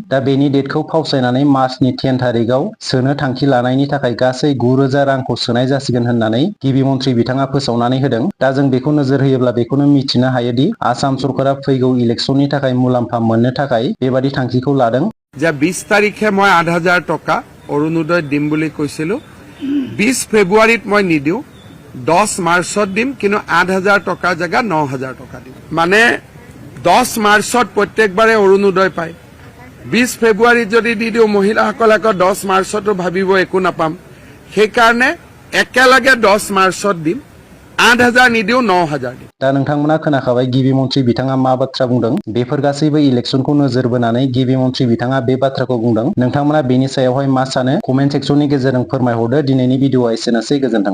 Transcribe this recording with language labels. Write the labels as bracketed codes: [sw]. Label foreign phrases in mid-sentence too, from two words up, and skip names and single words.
[brx] दा बेनि डेटखौ फावसायनानै मार्चनि 10 थारिखआव सोनो थांखि लानायनि थाखाय गासै 9,000 रांखौ सोनाय जासिगोन होननानै गिबि मन्थ्रि बिथाङा फोसावनानै होदों। दा जों बेखौ नोजोर होयोब्ला बेखौनो मिथिनो हायोदि आसाम सरकारा फैगौ इलेक्सननि थाखाय मुलाम्फा मोननो थाखाय बेबादि थांखिखौ लादों। [as] যে 20 তাৰিখে মই 8,000 টকা অৰুণোদয় দিম বুলি কৈছিলো। 20 ফেব্ৰুৱাৰীত মই নিদিওঁ, 10 মাৰ্চত দিম, কিন্তু 8,000 টকাৰ জেগা 9,000 টকা দিম। মানে 10 মাৰ্চত প্ৰত্যেকবাৰে অৰুণোদয় পায়। 20 ফেব্ৰুৱাৰীত যদি দি দিওঁ, মহিলাসকলে আকৌ 10 মাৰ্চতো ভাবিব একো নাপাম। সেইকাৰণে একেলগে 10 মাৰ্চত দিম, 8,000 নিদিওঁ, 9,000 দিম। [brx] दा नोंथांमोना खोनाखाबाय गिबि मन्थ्रि बिथाङा मा बाथ्रा बुंदों। बेफोर गासैबो इलेक्सनखौ नोजोर बोनानै गिबि मन्थ्रि बिथाङा बे बाथ्राखौ बुंदों। नोंथांमोना बेनि सायावहाय मा सानो? कमेन्ट सेक्सननि गेजेरजों फोरमायहरदो। दिनैनि भिडिअआ एसेनोसै, गोजोन्थों।